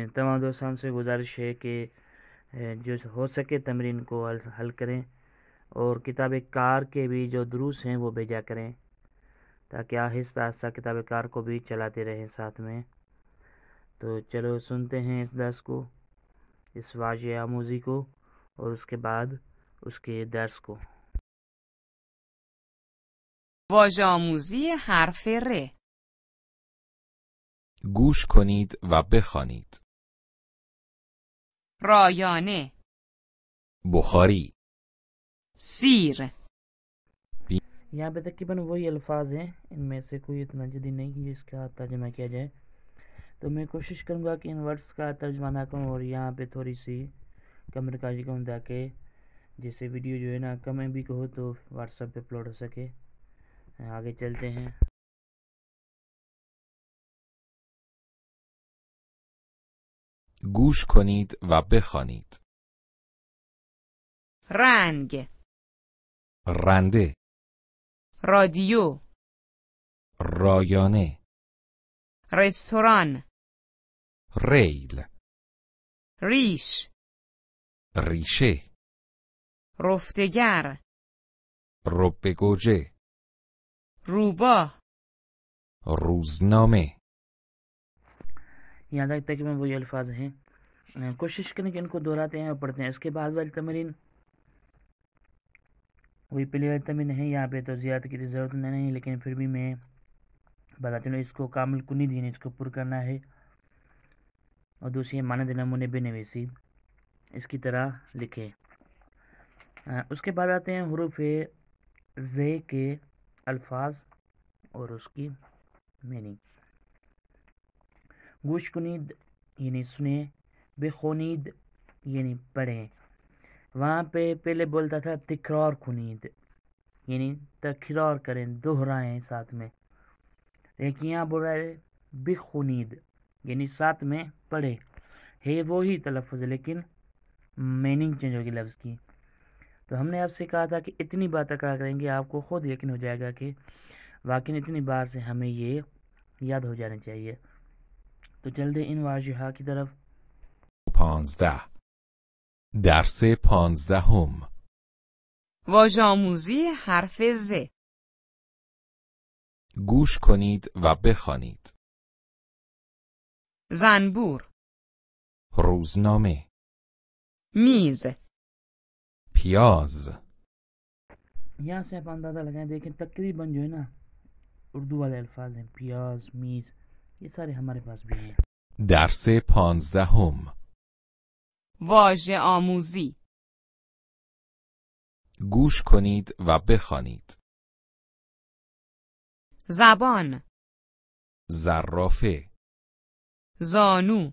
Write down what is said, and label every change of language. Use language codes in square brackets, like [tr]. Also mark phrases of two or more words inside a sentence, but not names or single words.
[ur] تمام دوستان سے گزارش ہے کہ جو ہو سکے تمرین کو حل کریں اور کتاب کار کے بھی جو دروس ہیں وہ بھیجا کریں تاکہ آہستہ آہستہ کتاب کار کو بھی چلاتے رہیں ساتھ میں۔ تو چلو سنتے ہیں اس درس کو، اس واضح آموزی کو، اور اس کے بعد اس کے درس کو۔ [fa] واژه آموزی حرف ر. گوش کنید و بخوانید. رایانه، بخاری، سیر، [ur] یہاں پہ تقریباً وہی الفاظ ہیں، ان میں سے کوئی اتنا جدید نہیں کہ جس کا ترجمہ کیا جائے، تو میں کوشش کروں گا کہ ان ورڈز کا ترجمہ نہ کروں اور یہاں پہ تھوڑی سی کم رکاوٹی کروں تاکہ جیسے ویڈیو جو ہے نا کم ایم بی کو ہو تو واٹس ایپ پہ اپلوڈ ہو سکے۔ آگے چلتے ہیں۔ [fa] گوش کنید و بخوانید. رنگ، رنده، رادیو، رایانه، رستوران، ریل، ریش، ریشه، رفتگر، رب گوجه، روباه، روزنامه. [ur] یہاں تک تقریباً وہی الفاظ ہیں، کوشش کریں کہ ان کو دہراتے ہیں اور پڑھتے ہیں۔ اس کے بعد والی تمرین وہی پہلی والی تمرین ہے، یہاں پہ تو زیادہ کی ضرورت نہیں، لیکن پھر بھی میں بتا چلوں اس کو [fa] کامل کنید [ur] یعنی اس کو پر کرنا ہے، اور دوسری [fa] مانند نمونے بے نویسی [ur] اس کی طرح لکھے۔ اس کے بعد آتے ہیں حروف ز کے الفاظ اور اس کی میننگ۔ [fa] گوش کنید [ur] یعنی سنیں، بخونید یعنی پڑھیں۔ وہاں پہ پہلے بولتا تھا [fa] تکرار کنید [ur] یعنی تکرار کریں، دہرائیں ساتھ میں، لیکن یہاں بول رہا ہے بخونید یعنی ساتھ میں پڑھے، ہے وہی تلفظ لیکن میننگ چینج ہوگی لفظ کی۔ تو ہم نے آپ سے کہا تھا کہ اتنی بار تکرار کریں گے آپ کو خود یقین ہو جائے گا کہ واقعی اتنی بار سے ہمیں یہ یاد ہو جانا چاہیے۔ تو چلتے ان واضحہ کی طرف۔ [fa] 15 درس 15. واژه آموزی حرف ز. گوش کنید و بخوانید. زنبور، روزنامه، میز، پیاز، [ur] یہاں سے آپ اندازہ لگائیں، دیکھیں تقریباً جو ہے نا اردو والے الفاظ ہیں، پیاز، میز، یہ سارے ہمارے پاس بھی ہیں۔ [fa] درس 15. واژه آموزی، گوش کنید و بخوانید. زبان، زرافه، زانو،